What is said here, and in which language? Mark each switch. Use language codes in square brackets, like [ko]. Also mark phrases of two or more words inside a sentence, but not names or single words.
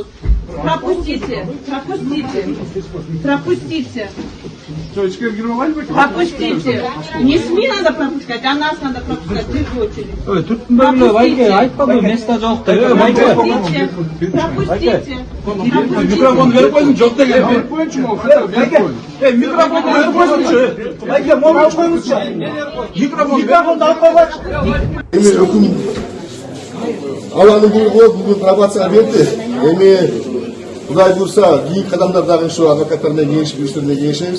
[ru] Пропустите, пропустите. Пропустите. Не СМИ надо пропускать, а нас надо пропускать в их очередь. Пропустите. [ky] Микрофон берип койсуң, жок деген. Берип коюңчу, микрофон берип койсуңчу. Майке, мону алып коюңузчу. Микрофонду алып койгочу. Эми өкүм аланын буйругу бүгүн пробацияга берди. Эми Кудай буйруса, кийинки кадамдар дагы ушу адвокаттар менен кеңешип, юристтер менен кеңешебиз.